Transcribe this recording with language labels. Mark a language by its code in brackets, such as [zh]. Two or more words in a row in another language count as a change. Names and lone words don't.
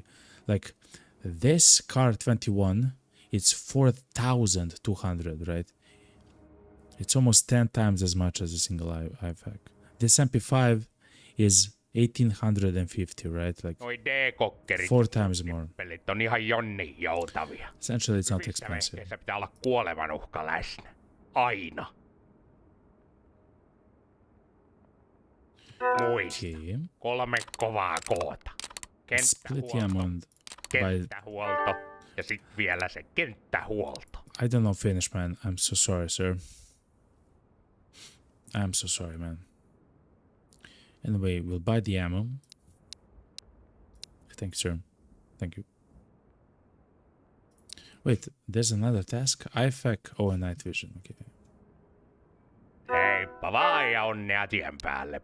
[en] Like this car 21, it's 4,200, right? It's almost 10 times as much as a single IFAC. This MP5 is 1,850, right? Like [fi] Noi D-kokkerit [en] 4 times more. [fi] nippelit on ihan jonni joutavia. [en] Essentially, it's not [fi] Hyvissä [en] expensive. [fi] vehkeissä pitää olla kuoleman uhka läsnä. Aina. Muista. [en] Okay. [fi] 3 kovaa koota. [en] Split [fi] Kenttähuolto, [en] amount by... [fi] kenttähuolto ja sit vielä se kenttähuolto. [en] I don't know Finnish, man. I'm so sorry, sir. I'm so sorry, man. Anyway, we'll buy the ammo. Thanks, sir. Thank you. Wait, there's another task? IFAC. Oh, and night vision. Okay. [fi] Heippa vaan ja onnea tien päälle.